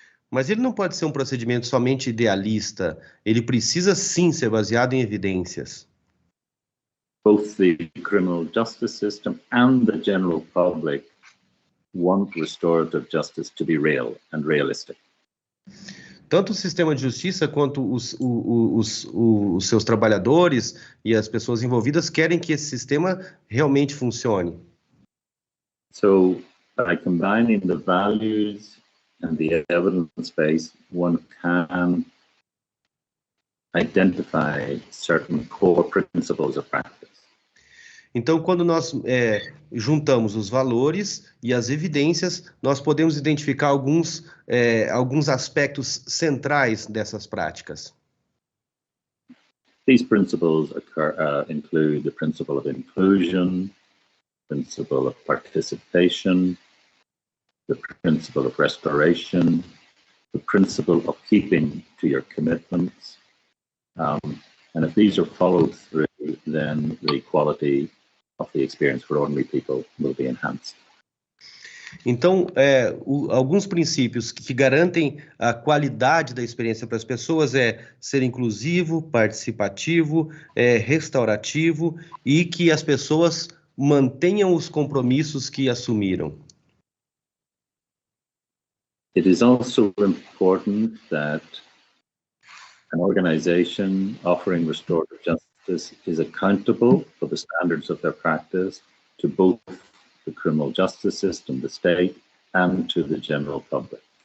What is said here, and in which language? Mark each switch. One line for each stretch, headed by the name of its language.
Portuguese: Mas ele não pode ser um procedimento somente idealista. Ele precisa sim ser baseado em evidências.
English: Both the criminal justice system and the general public want restorative justice to be real and realistic.
Portuguese: Tanto o sistema de justiça quanto os seus trabalhadores e as pessoas envolvidas querem que esse sistema realmente funcione.
English: So, by combining the values and the evidence base, one can identify certain core principles of practice.
Portuguese: Então, quando nós juntamos os valores e as evidências, nós podemos identificar alguns aspectos centrais dessas práticas.
English: These principles include the principle of inclusion, principle of participation, the principle of restoration, the principle of keeping to your commitments. And if these are followed through, then the quality of the experience for ordinary people will be enhanced.
Portuguese: Então, alguns princípios que garantem a qualidade da experiência para as pessoas é ser inclusivo, participativo, restaurativo e que as pessoas mantenham os compromissos que assumiram.
English: It is also important that an organization offering restorative justice is accountable for the standards of their practice to both the criminal justice system, the state, and to the general public.